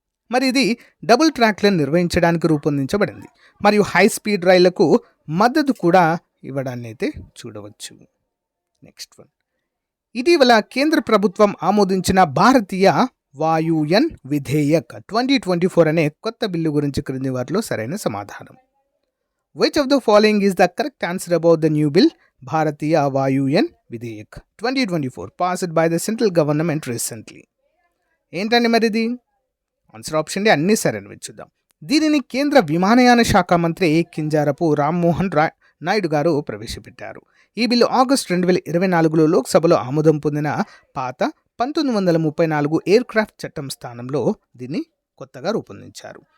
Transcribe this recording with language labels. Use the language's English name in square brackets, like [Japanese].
[Telugu] మరి ఇది డబుల్ ట్రాక్లను నిర్వహించడానికి రూపొందించబడింది మరియు హై స్పీడ్ రైళ్లకు మద్దతు కూడా ఇవ్వడాన్ని అయితే చూడవచ్చు. నెక్స్ట్ వన్, ఇటీవల కేంద్ర ప్రభుత్వం ఆమోదించిన భారతీయ వాయుయాన్ విధేయక్ 2024 అనే కొత్త బిల్లు గురించి క్రింది వాటిలో సరైన సమాధానం. [English] Which of the following is the correct answer about the new bill? Bharatiya Vayuyan Videyak 2024 passed by the central government recently. [Telugu] ఏంటండి మరి ఇది? ఆన్సర్ ఆప్షన్ డి అన్ని సరైనవి చూద్దాం. దీనిని కేంద్ర విమానయాన శాఖ మంత్రి కింజారపు రామ్మోహన్ నాయుడు గారు ప్రవేశపెట్టారు. ఈ బిల్లు ఆగస్టు 2024లో లోక్సభలో ఆమోదం పొందిన పాత 1934 ఎయిర్ క్రాఫ్ట్ చట్టం స్థానంలో దీన్ని కొత్తగా రూపొందించారు.